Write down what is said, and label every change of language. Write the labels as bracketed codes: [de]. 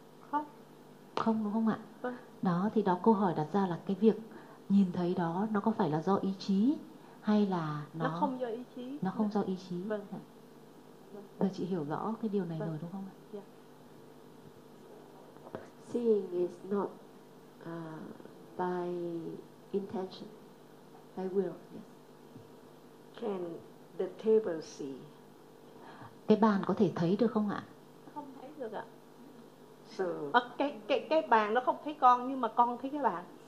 [vi] Không. Không đúng không ạ? Vâng. Đó thì đó câu hỏi đặt ra là cái việc nhìn thấy đó nó có phải là do ý chí hay là nó không do ý chí. Nó không do ý chí. Vâng. Giờ chị hiểu rõ cái điều này rồi đúng không ạ? [en] Yeah. Seeing is not by intention, by will. Yes. Can the table see? [vi] Cái bàn có thể thấy được không ạ? Không thấy được ạ. [en] So, [vi] cái bàn nó không thấy con nhưng mà con thấy cái bàn.